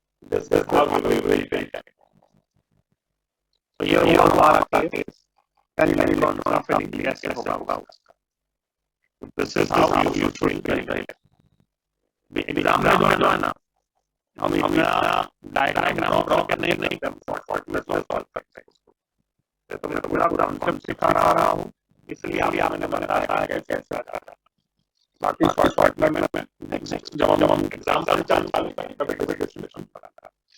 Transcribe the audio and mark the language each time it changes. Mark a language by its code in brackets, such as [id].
[en] This is how we will build it. [hi] So ये हमारा case 10 electron का filling कैसे होगा? [en] This is how you should build it. [hi] Exam में जो है ना, हम इतना डायग्राम ड्रॉ करने नहीं करते, शॉर्ट में सॉल्व करते हैं उसको। तो मैं पूरा कॉन्सेप्ट सिखा रहा हूँ, इसलिए अभी मैंने बताया कैसे करना है। बाकी शॉर्ट में मैं नेक्स्ट जब हम एग्जाम चालू करेंगे तब एक डिस्कशन कराता।